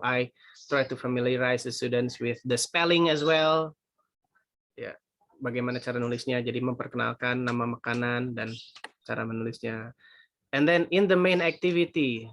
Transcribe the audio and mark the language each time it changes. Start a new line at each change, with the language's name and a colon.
English: I try to familiarize the students with the spelling as well.
Indonesian: Ya, bagaimana cara nulisnya. Jadi memperkenalkan nama makanan dan cara menulisnya.
English: And then in the main activity.